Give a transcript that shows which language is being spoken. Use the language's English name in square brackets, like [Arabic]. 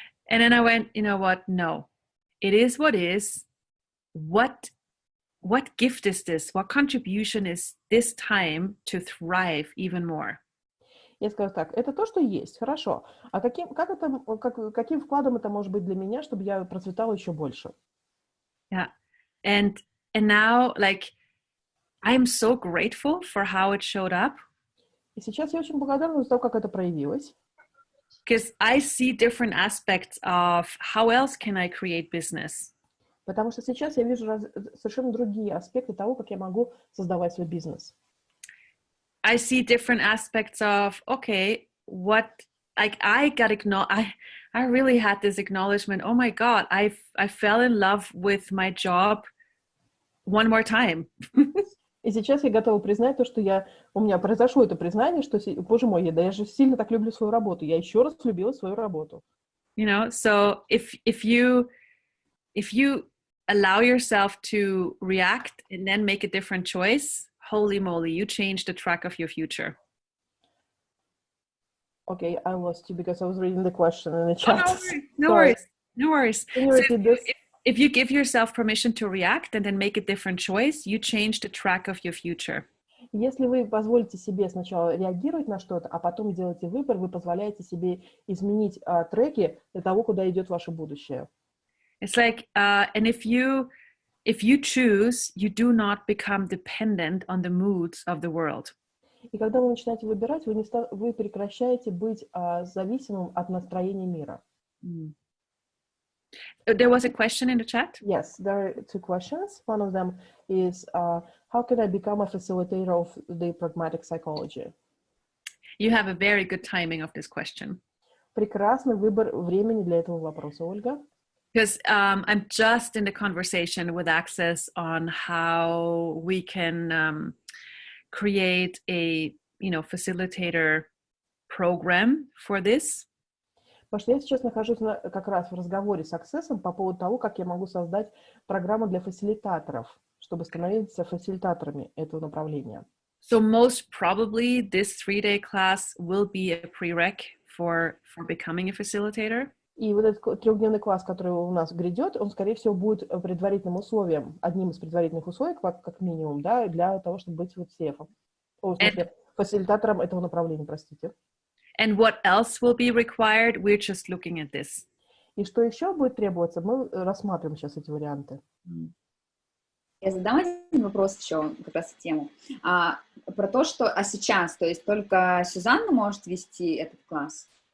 [English] And then I went, you know what? No, it is what is. What gift is this? What contribution is this time to thrive even more? [Russian] Я скажу так, это то, что есть, хорошо. А каким вкладом это может быть для меня, чтобы я процветала еще больше? [English] Yeah, and now, like, I'm so grateful for how it showed up. [Russian] И сейчас я очень благодарна за то, как это проявилось. [English] Because I see different aspects of how else can I create business. [Russian] Потому что сейчас я вижу совершенно другие аспекты того, как я могу создавать свой бизнес. [English] I see different aspects of, okay, I really had this acknowledgement, oh my God, I fell in love with my job one more time. [Russian] И сейчас я готова признать то, что у меня произошло это признание, что, боже мой, я же сильно так люблю свою работу. Я еще раз любила свою работу. [English] You know, so if you allow yourself to react and then make a different choice, holy moly, you change the track of your future. Okay, I lost you because I was reading the question in the chat. Oh, no worries. Can you repeat this? If you give yourself permission to react and then make a different choice, you change the track of your future. [Russian] Если вы позволите себе сначала реагировать на что-то, а потом делаете выбор, вы позволяете себе изменить треки для того, куда идет ваше будущее. [English] It's like, and if you choose, you do not become dependent on the moods of the world. [Russian] И когда вы начинаете выбирать, вы прекращаете быть зависимым от настроения мира. [English] There was a question in the chat? Yes, there are two questions. One of them is, how can I become a facilitator of the pragmatic psychology? You have a very good timing of this question. [Russian] Прекрасный выбор времени для этого вопроса, Ольга. [English] Because I'm just in the conversation with Access on how we can create a, facilitator program for this. [Russian] Потому что я сейчас нахожусь как раз в разговоре с Access по поводу того, как я могу создать программу для фасилитаторов, чтобы становиться фасилитаторами этого направления. [English] So most probably this 3-day class will be a prereq for becoming a facilitator. [Russian] И вот этот трехдневный класс, который у нас грядет, он, скорее всего, будет предварительным условием, одним из предварительных условий, как минимум, да, для того, чтобы быть вот CF-ом. В смысле, фасилитатором этого направления, простите. [English] And what else will be required? We're just looking at this. [Russian] И что еще будет требоваться, мы рассматриваем сейчас эти варианты. Я задам один вопрос еще как раз в тему. Про то, что сейчас, то есть только Сюзанна может вести этот класс?